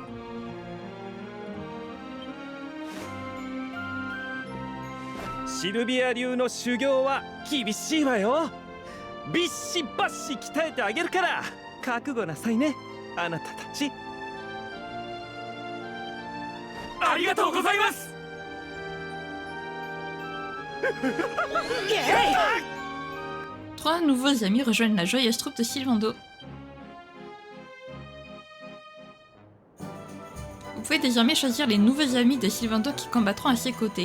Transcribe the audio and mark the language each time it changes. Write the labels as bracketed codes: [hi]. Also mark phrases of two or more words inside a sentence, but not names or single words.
[ja] シルビア流の修行は厳しいわよ。ビッシバッシ鍛えてあげるから覚悟なさいね、あなたたち。ありがとうございます。 [fr] Trois nouveaux amis rejoignent la joyeuse troupe de Sylvando. Vous pouvez désormais choisir les nouveaux amis de Sylvando qui combattront à ses côtés.